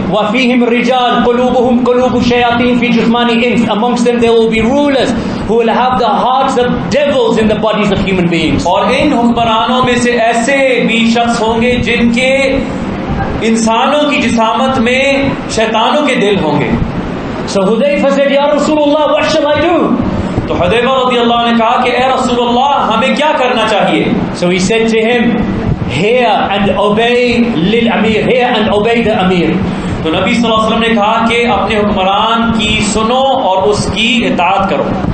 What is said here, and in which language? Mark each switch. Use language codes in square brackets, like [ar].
[ar] وَفِيهِمْ رِجَالٌ قُلُوبُهُمْ قُلُوبُ شَيَاطِينَ فِي جُثْمَانِ إِنْسٍ. [en] Amongst them there will be rulers who will have the hearts of devils in the bodies of human beings. [ur] اور ان حکمرانوں میں سے ایسے بھی شخص ہوں گے جن کے انسانوں کی جسامت میں شیطانوں کے دل ہوں گے. [en] So Hudayfa said, Ya Rasulullah, what shall I do? [ur] تو حذیفہ رضی اللہ عنہ نے کہا کہ اے رسول اللہ, ہمیں کیا کرنا چاہیے؟ [en] So he said to him, hear and obey lil amir, hear and obey the amir. [ur] تو نبی صلی اللہ علیہ وسلم نے کہا کہ اپنے حکمران کی سنو اور اس کی اطاعت کرو.